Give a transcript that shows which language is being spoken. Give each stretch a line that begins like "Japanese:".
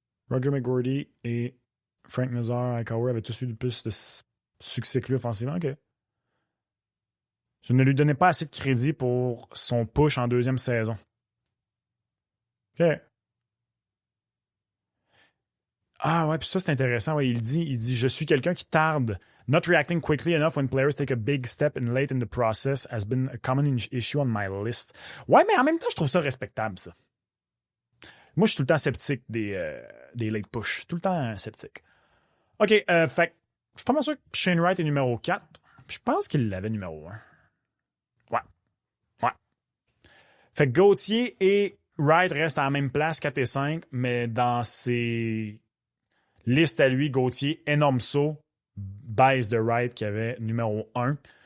French: Roger McGordy et Frank Nazar Hightower avaient tous eu plus de succès que lui offensivement. OK. Je ne lui donnais pas assez de crédit pour son push en deuxième saison. OK. Ah ouais, puis ça, c'est intéressant. Ouais, il dit, je suis quelqu'un qui tarde.
English: Not reacting quickly enough when players take a big step in late in the process has been a common issue on my list.
French: Ouais, mais en même temps, je trouve ça respectable, ça. Moi, je suis tout le temps sceptique des late push. Tout le temps sceptique. OK, fait je suis pas mal sûr que Shane Wright est numéro 4. Je pense qu'il l'avait numéro 1. Ouais. Fait que Gauthier et Wright restent à la même place, 4 et 5, mais dans ses listes à lui, Gauthier, énorme saut, baisse de Wright qui avait numéro 1.